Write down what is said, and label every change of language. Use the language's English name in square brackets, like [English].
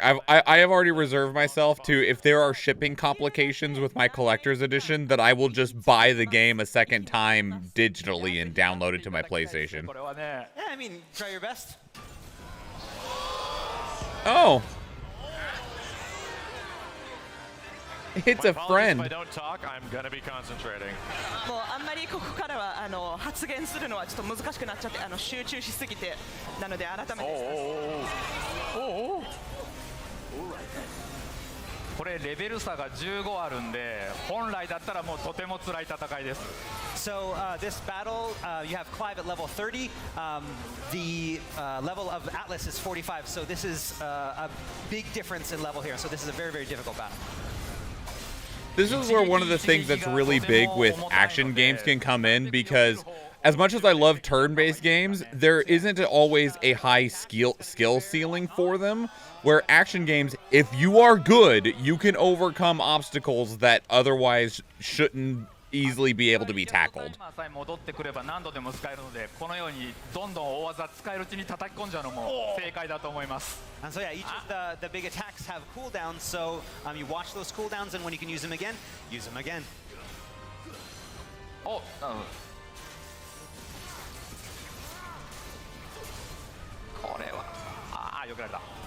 [English] I have already reserved myself to, if there are shipping complications with my collector's edition, that I will just buy the game a second time digitally and download it to my PlayStation. Yeah, I mean, try your best. Oh. It's a My apologies friend. If I don't talk, I'm gonna be concentrating. [Japanese] もうあんまりここからは発言するのはちょっと難しくなっちゃって集中しすぎてなので改めてこれレベル差が15あるんで本来だったらもうとても辛い戦いです。 [English] So this battle, you have Clive at level 30. The level of Atlas is 45. So this is a big difference in level here. So this is a very, very difficult battle. This is where one of the things that's really big with action games can come in, because as much as I love turn-based games, there isn't always a high skill ceiling for them, where action games, if you are good, you can overcome obstacles that otherwise shouldn't easily be able to be tackled. [Japanese] 戻ってくれば何度でも使えるのでこのようにどんどん大技使えるうちに叩き込んじゃうのも正解だと思います。 [English] And so yeah, each of the big attacks have cooldowns. So you watch those cooldowns, and when you can use them again, use them again. [Japanese] お、これはよくやられた。